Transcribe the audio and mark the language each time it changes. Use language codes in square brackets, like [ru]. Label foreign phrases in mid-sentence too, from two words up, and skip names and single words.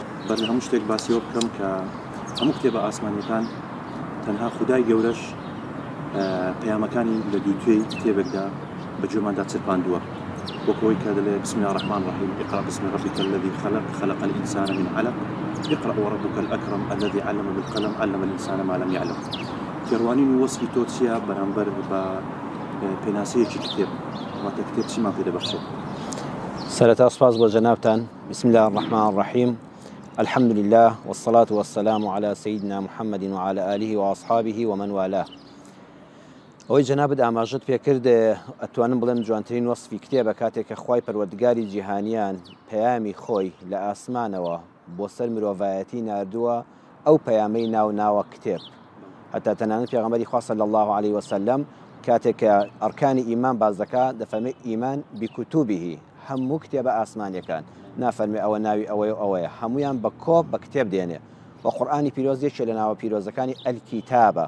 [ckb] بەر هەموو شتێک باسیەوە بکەم کە هەموو کتێبە ئاسمانیەکان تەنها خودای گەورەش پەیامەکانی لە دووتوێی کتێبێکدا بە جۆماندا چرپاندووە وەکەوەی کە دەڵێ [ar] بسم الله الرحمن الرحيم اقرأ باسم ربك الذي خلق الإنسان من علق اقرأ وربك الأكرم الذي علم بالقلم علم الإنسان ما لم يعلم [ckb] کێڕوانین و وەسفی تۆ چییە بەرامبەر بە پێناسەیەکی کتێب واتە کتێب چیمان پێ دەبەخشێت؟ سرەتا سپاس بۆ جەنابتان. [ar] بسم الله الرحمن الرحيم الحمد لله والصلاة والسلام على سيدنا محمد وعلى آله وأصحابه ومن والاه. [ckb] ئەوەی جەنابت ئاماژەت پێکرد ئەتوانم بڵێم جوانترین وەسفی کتێبە کاتێک کە خوای پەروەردگاری جیهانیان پەیامی خۆی لە ئاسمانەوە بۆ سەر مرۆڤایەتی ناردووە ئەو پەیامەی ناوە کتێب. هەتا تەنانەت پێغەمبەری خوا [ar] صلی الله عليه وسلم [ckb] کاتێک کە ئەرکانی ئیمان باز دەکات دەفەرمێ ئیمان بکوتوبه هەموو کتێبە ئاسمانیەکان نافەرمێ ئەوە ناوی ئەوەیە ئەوەیە هەمویان بە کۆب بە کتێب دێنێ و قورئانی پیرۆز یەکێک لە ناوە پیرۆزەکانی ئەلکیتابە.